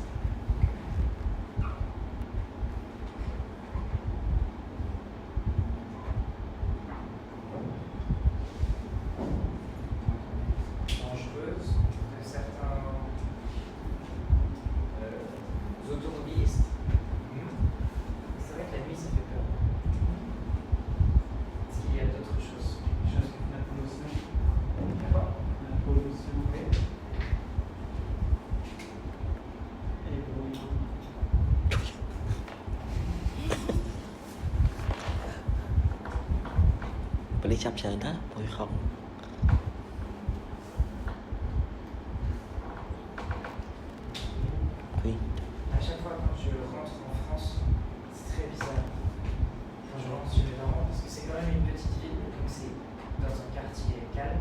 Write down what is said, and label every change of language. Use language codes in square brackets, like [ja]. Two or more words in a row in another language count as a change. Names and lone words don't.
[fr] dangereuse de certains automobilistes. C'est vrai que la nuit ça fait peur. Est-ce qu'il y a d'autres choses? La pollution. D'accord. La pollution. Oui. Et le bruit. [vi] Và đi chăm chờ đó, vui không? [fr] Oui. À chaque fois quand je rentre en France, c'est très bizarre. Quand je rentre chez mes parents, parce que c'est quand même une petite ville, donc c'est dans un quartier calme.